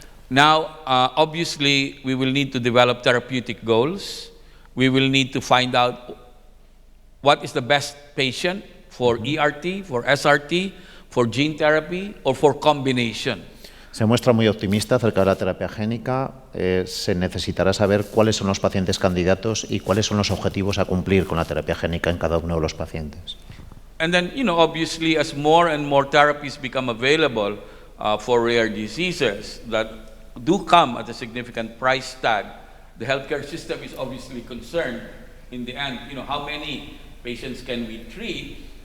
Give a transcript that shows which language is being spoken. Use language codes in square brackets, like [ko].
[en] Now, obviously, we will need to develop therapeutic goals. We will need to find out what is the best patient for ERT, for SRT, for gene therapy, or for combination. [es] Se muestra muy optimista acerca de la terapia génica. Se necesitará saber cuáles son los pacientes candidatos y cuáles son los objetivos a cumplir con la terapia génica en cada uno de los pacientes. [en] And then, obviously, as more and more therapies become available for rare diseases that do come at a significant price tag, the healthcare system is obviously concerned in the end, how many patients can we treat?